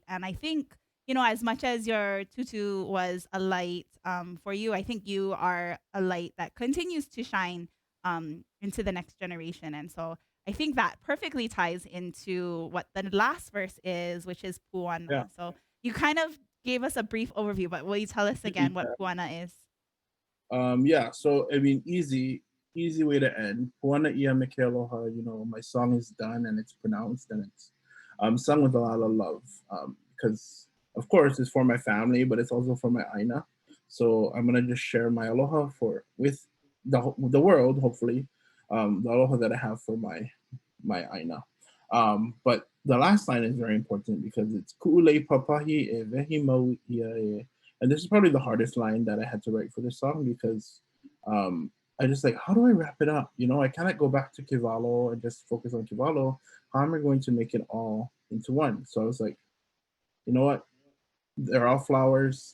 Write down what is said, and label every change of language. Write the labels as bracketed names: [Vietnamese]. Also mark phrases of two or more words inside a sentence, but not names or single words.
[English] And I think, as much as your tutu was a light for you, I think you are a light that continues to shine into the next generation. And so I think that perfectly ties into what the last verse is, which is yeah. puana. So you kind of gave us a brief overview, but will you tell us again what puana is? Yeah, so I mean, easy way to end. [Hawaiian] Puana ia me ke aloha, [English] my song is done and it's pronounced and it's sung with a lot of love. Because of course it's for my family, but it's also for my aina. So I'm gonna just share my aloha with the world, hopefully, the aloha that I have for my aina. But the last line is very important because it's [Hawaiian] ku'ulei papahi e vehi mau ia e, [English] and this is probably the hardest line that I had to write for this song, because I just like, how do I wrap it up? I cannot go back to Kewalo and just focus on Kewalo. How am I going to make it all into one? So I was like, you know what? They're all flowers.